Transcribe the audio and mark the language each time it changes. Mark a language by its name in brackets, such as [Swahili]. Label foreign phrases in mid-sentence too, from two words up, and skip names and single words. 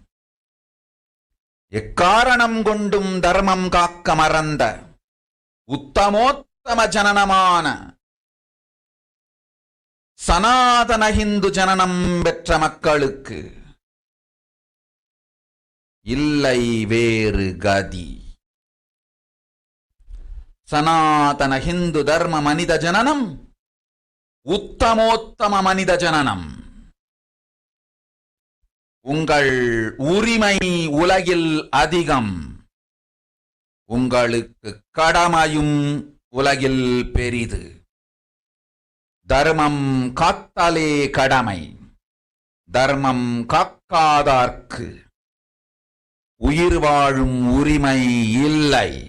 [Tamil] எக்காரணம் கொண்டும் தர்மம் காக்க மறந்த உத்தமோத்தம ஜனனமான சனாதன ஹிந்து ஜனனம் பெற்ற மக்களுக்கு இல்லை வேறு கதி. சனாதன ஹிந்து தர்ம மனித ஜனனம் உத்தமோத்தம மனித ஜனனம். உங்கள் உரிமை உலகில் அதிகம், உங்களுக்கு கடமையும் உலகில் பெரிது. தர்மம் காத்தாலே கடமை, தர்மம் காக்காதார்க்கு உயிர் வாழும் உரிமை இல்லை.